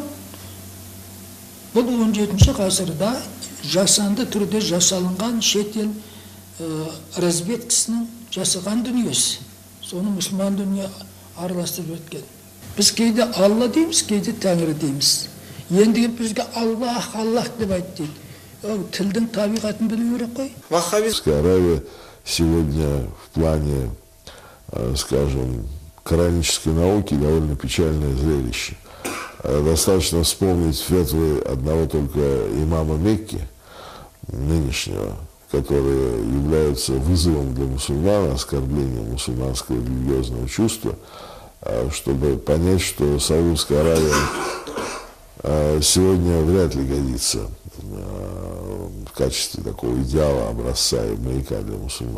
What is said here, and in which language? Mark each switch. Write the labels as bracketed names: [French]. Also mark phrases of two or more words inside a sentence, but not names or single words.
[Kazakh] Бұл 17-ші ғасырда жасанды түрде жасалынған шетел разведкасының жасаған дүниесі. Соны мұсылман дүние араластырып өткен. Біз кейде Алла дейміз, кейде Тәңір дейміз. Енді бізге Аллах деп айт дейді. Тілдің табиғатын білу керек қой. [Russian] Ваххабистская Аравия сегодня в плане, скажем, коранической науки довольно печальное зрелище. Достаточно вспомнить фетвы одного только имама Мекки, нынешнего, которые являются вызовом для мусульман, оскорблением мусульманского религиозного чувства, чтобы понять, что Саудовская Аравия сегодня вряд ли годится в качестве такого идеала, образца и маяка для мусульман.